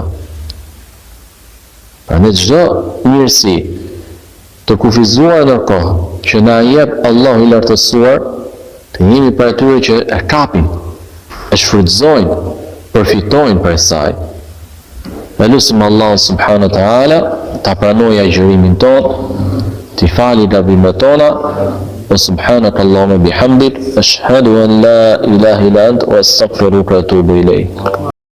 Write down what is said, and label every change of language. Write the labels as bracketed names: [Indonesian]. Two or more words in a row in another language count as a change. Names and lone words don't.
[Albanian] Prandaj çdo mirësi të kufizuar në kohë që na jep Allahu i lartësuar, të jemi për atyre që e kapin, e shfrytëzojnë, përfitojnë për saj. Me lutim Allah [Arabic] سبحانه وتعالى [Albanian] ta pranojë agjërimin ton, t'i fali gabimet tona. [Arabic] وسبحانك اللهم وبحمدك أشهد أن لا إله إلا أنت وأستغفرك وأتوب إليك.